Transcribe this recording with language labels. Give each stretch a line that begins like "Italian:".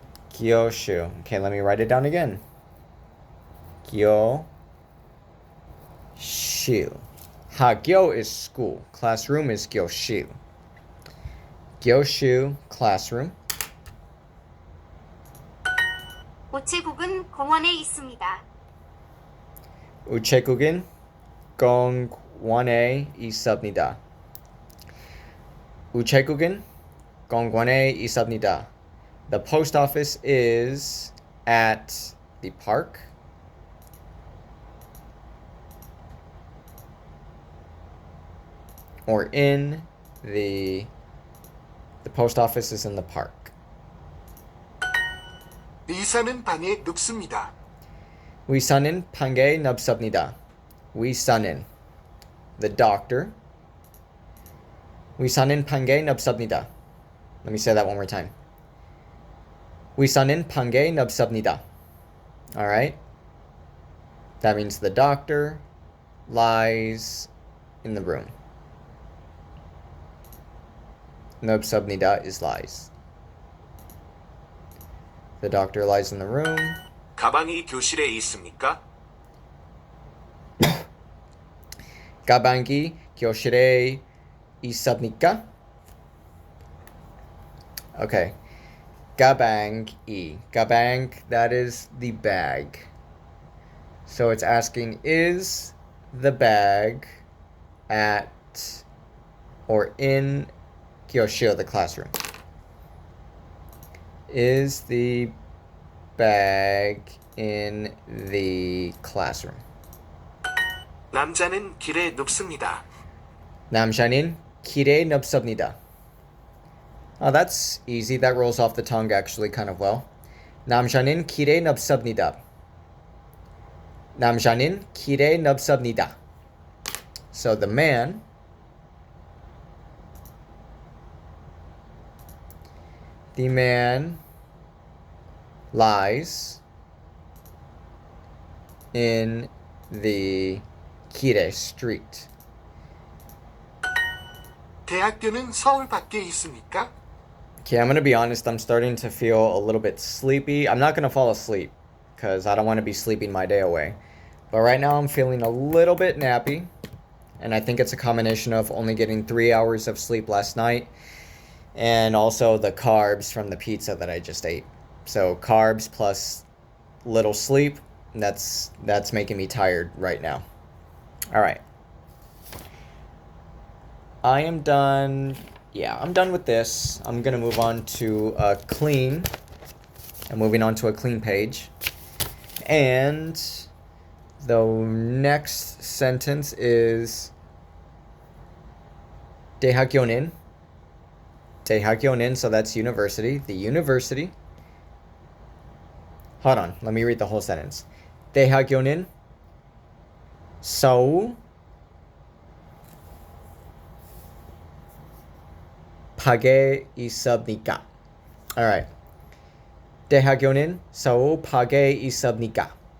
Korean: 교실.
English: Okay, let me write it down again.
Korean: 교실. 학교
English: is school. Classroom is
Korean: 교실. 교실,
English: classroom.
Korean: 우체국은 공원에 있습니다. 우체국은 공원에 있습니다. 우체국은 공원에 있습니다.
English: The post office is at the park. Or in the post office is in the park.
Korean: 의사는 방에 눕습니다. 의사는 방에 눕습니다. 의사는,
English: the doctor.
Korean: 의사는 방에 눕습니다.
English: Let me say that one more time.
Korean: 의사는 방에 눕습니다.
English: All right? That means the doctor lies in the room.
Korean: 눕습니다
English: is lies. The doctor lies in the room.
Korean: 가방이 교실에 있습니까? 가방이 교실에 있습니까?
English: Okay.
Korean: 가방이. 가방,
English: that is the bag. So it's asking, is the bag at or in
Korean: 교실,
English: the classroom? Is the bag in the classroom?
Korean: 남자는 길에 눕습니다. 남자는 길에 없습니다.
English: Oh, that's easy. That rolls off the tongue actually kind of well.
Korean: 남자는 길에 없습니다. 남자는 길에 없습니다.
English: So the man lies in the
Korean: 길에
English: street.
Korean: 대학교는 서울 밖에 있습니까?
English: Okay, I'm going to be honest. I'm starting to feel a little bit sleepy. I'm not going to fall asleep because I don't want to be sleeping my day away. But right now I'm feeling a little bit nappy. And I think it's a combination of only getting 3 hours of sleep last night and also the carbs from the pizza that I just ate. So carbs plus little sleep, that's making me tired right now. All right. I am done. Yeah, I'm done with this. I'm going to move on to a clean. I'm moving on to a clean page. And the next sentence is
Korean: 대학교는. 대학교는,
English: so that's university. The university. Hold on, let me read the whole sentence.
Korean: 대학교는 서울 밖에 있습니까?
English: Alright.
Korean: 대학교는 서울 밖에 있습니까?